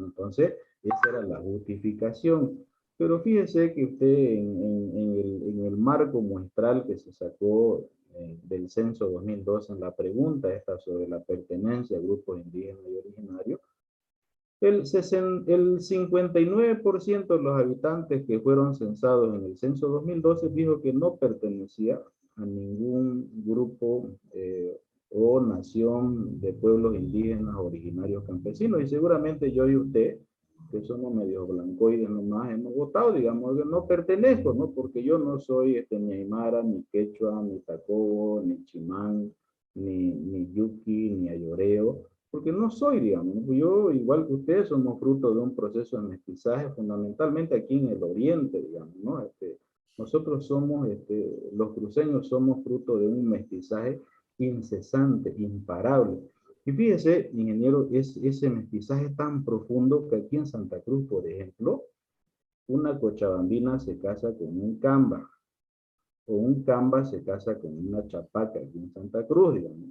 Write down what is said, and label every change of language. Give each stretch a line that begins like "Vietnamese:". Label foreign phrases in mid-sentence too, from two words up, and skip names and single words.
Spanish: Entonces, esa era la justificación. Pero fíjese que usted en el marco muestral que se sacó del censo 2002 en la pregunta esta sobre la pertenencia a grupos indígenas y originarios, el 59% de los habitantes que fueron censados en el censo 2012 dijo que no pertenecía a ningún grupo o nación de pueblos indígenas originarios campesinos. Y seguramente yo y usted, que somos medio blancoides nomás, hemos votado, digamos, que no pertenezco, ¿no? Porque yo no soy ni aymara, ni quechua, ni tacobo, ni chimán, ni yuki, ni ayoreo, porque no soy, digamos, yo igual que ustedes somos fruto de un proceso de mestizaje fundamentalmente aquí en el oriente, digamos, ¿no? Nosotros somos, los cruceños somos fruto de un mestizaje incesante, imparable. Y fíjese, ingeniero, ese mestizaje es tan profundo que aquí en Santa Cruz, por ejemplo, una cochabambina se casa con un camba, o un camba se casa con una chapaca aquí en Santa Cruz, digamos.